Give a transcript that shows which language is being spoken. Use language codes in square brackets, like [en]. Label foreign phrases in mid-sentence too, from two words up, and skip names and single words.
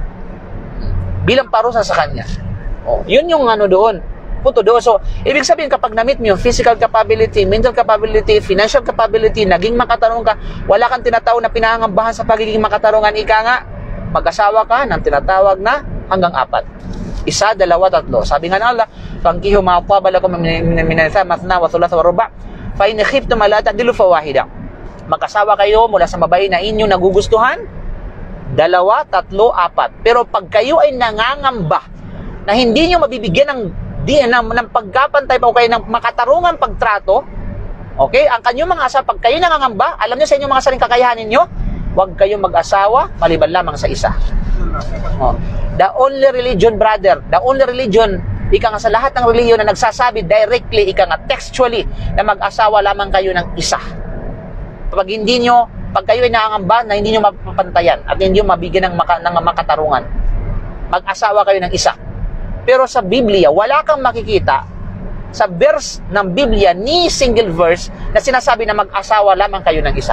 [tl] Bilang parusa sa kanya. Oh, yun yung doon. Punto doon. So, ibig sabihin kapag na-meet mo yung [en] physical capability, mental capability, financial capability, [tl] naging makatarungan ka, wala kang tinatawag na pinangangambahan sa pagiging makatarungan, ika nga, mag-asawa ka ng tinatawag na hanggang 4. 1, 2, 3. Sabi nga na [ar] Allah, "فانكحوا ما طاب لكم من النساء مثنى وثلاث ورباع فإن خفتم ألا تعدلوا فواحدة." [tl] Mag-asawa kayo mula sa babae na inyong nagugustuhan, 2, 3, 4. Pero pag kayo ay nangangamba na hindi nyo mabibigyan ng pagkapantay pa o kayo ng makatarungan pagtrato, okay? Ang kanyang mga asawa, pag kayo nangangamba, alam nyo sa inyong mga saring kakayahanin nyo, huwag kayong mag-asawa maliban lamang sa isa. [en] Oh. The only religion, brother, the only religion, [tl] ika nga sa lahat ng religion na nagsasabi directly, ika nga textually, na mag-asawa lamang kayo ng isa. Pag kayo ay nangangamba na hindi nyo mapapantayan at hindi nyo mabigyan ng makatarungan, mag-asawa kayo ng isa. Pero sa Biblia, wala kang makikita sa verse ng Biblia ni single verse na sinasabi na mag-asawa lamang kayo ng isa.